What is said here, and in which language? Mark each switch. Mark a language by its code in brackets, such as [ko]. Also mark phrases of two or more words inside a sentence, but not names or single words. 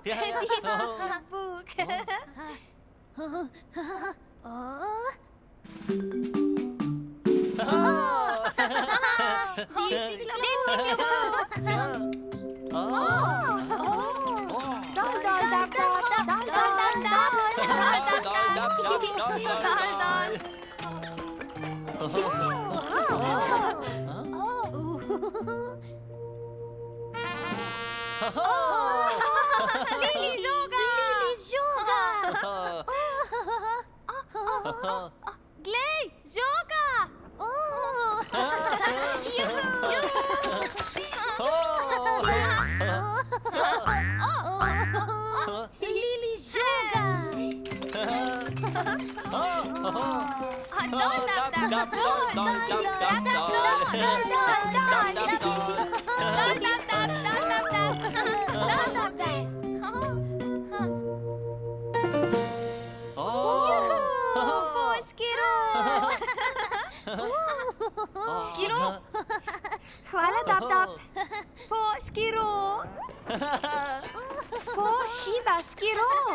[sl] Dipsy klobuk! Dipsy klobuk! Dol, dol, dab, dab, dol, dol, dab, dab. Dol, dol. Lili žoga! Lili žoga. Glej, žoga! Lili žoga. Dol, dab, dab, dol, dol, dab, dab, dol, dol, dol, dab, dol. Dol, dab, dab, dol, dab, dab. Dol, dab, dab. Skiro! Skiro! Hvala, Dab Dab. Po Skiro! Po Šiba Skiro!